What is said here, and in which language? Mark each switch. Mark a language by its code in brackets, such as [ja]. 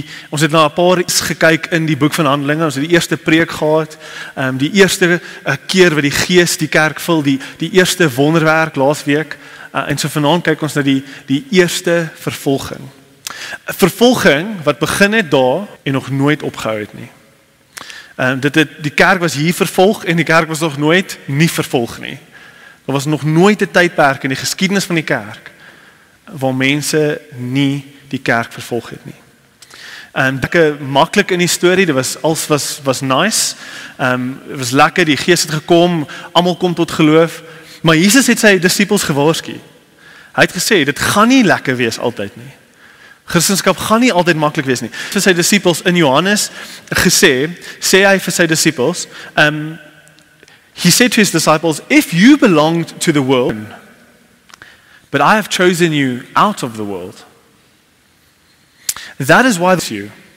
[af] Ons het na 'n paar iets gekyk in die boek van Handelinge. Ons het die eerste preek gehad, die eerste keer wat die Gees die kerk vul, die eerste wonderwerk laasweek. En so vanaand kyk ons na die eerste vervolging. Vervolging wat begin het daar en nog nooit opgehou het nie. Die kerk was hier vervolg en die kerk was nog nooit nie vervolg nie. Daar was nog nooit 'n tydperk in die geskiedenis van die kerk waar mense nie die kerk vervolg het nie. Lekker maklik in die storie, alles was nice. Het was lekker, die Gees het gekom, almal kom tot geloof, maar Jesus het sy disippels gewaarsku. Hy het gesê, dit gaan nie lekker wees altyd nie. Christendom gaan nie altyd maklik wees nie. Vir sy disippels in Johannes sê hy vir sy disippels, [en] he said to his disciples, if you belonged to the world, but I have chosen you out of the world, that is why you.